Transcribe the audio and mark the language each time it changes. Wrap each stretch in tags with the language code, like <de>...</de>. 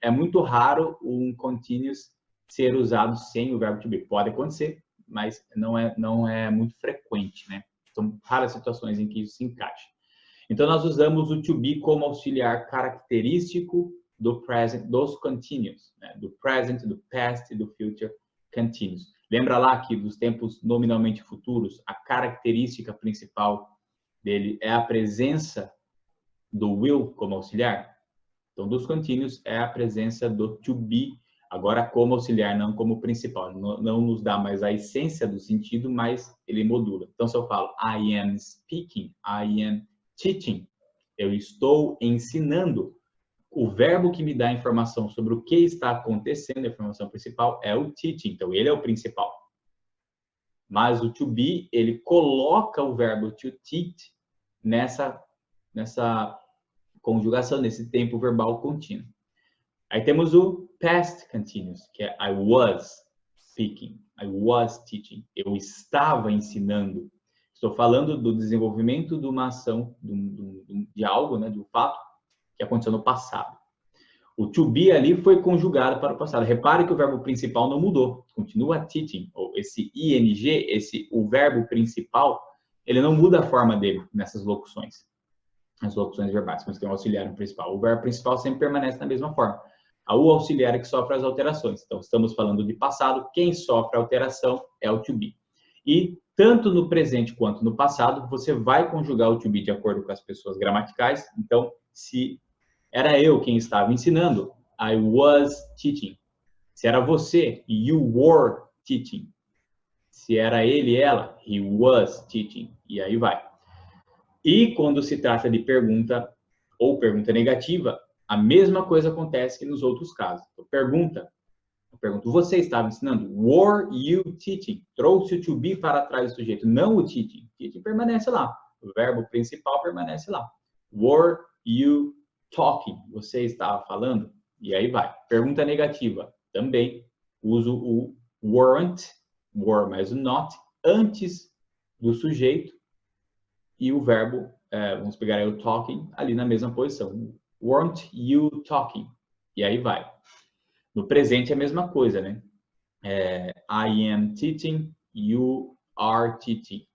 <pt>É muito raro um continuous ser usado sem o verbo to be. Pode acontecer, mas não é muito frequente, né? São raras situações em que isso se encaixa. Então, nós usamos o to be como auxiliar característico do present, dos continuous, né? Do present, do past e do future continuous. Lembra lá que dos tempos nominalmente futuros, a característica principal dele é a presença do will como auxiliar? Então, dos continuous é a presença do to be, agora como auxiliar, não como principal. Não nos dá mais a essência do sentido, mas ele modula. Então, se eu falo I am speaking, I am teaching, eu estou ensinando. O verbo que me dá informação sobre o que está acontecendo, a informação principal, é o teaching. Então, ele é o principal. Mas o to be, ele coloca o verbo to teach nessa conjugação, nesse tempo verbal contínuo. Aí temos o past continuous, que é I was speaking, I was teaching. Eu estava ensinando. Estou falando do desenvolvimento de uma ação, de algo, né, de um fato, que aconteceu no passado. O to be ali foi conjugado para o passado. Repare que o verbo principal não mudou. Continua teaching. Ou esse ing, o verbo principal, ele não muda a forma dele nessas locuções. As locuções verbais, mas tem um auxiliar no principal. O verbo principal sempre permanece na mesma forma. O auxiliar é que sofre as alterações. Então, estamos falando de passado. Quem sofre a alteração é o to be. E tanto no presente quanto no passado, você vai conjugar o to be de acordo com as pessoas gramaticais. Então, se era eu quem estava ensinando, I was teaching. Se era você, you were teaching. Se era ele, ela, he was teaching. E aí vai. E quando se trata de pergunta ou pergunta negativa, a mesma coisa acontece que nos outros casos. Então, eu pergunto, você estava ensinando? Were you teaching? Trouxe o to be para trás do sujeito, não o teaching. Teaching permanece lá. O verbo principal permanece lá. Were you talking? Você estava falando? E aí vai. Pergunta negativa. Também uso o weren't, were mais o not, antes do sujeito e o verbo, vamos pegar aí o talking, ali na mesma posição. Weren't you talking? E aí vai. No presente é a mesma coisa, né?</pt> <en>I am teaching, you are teaching.</en>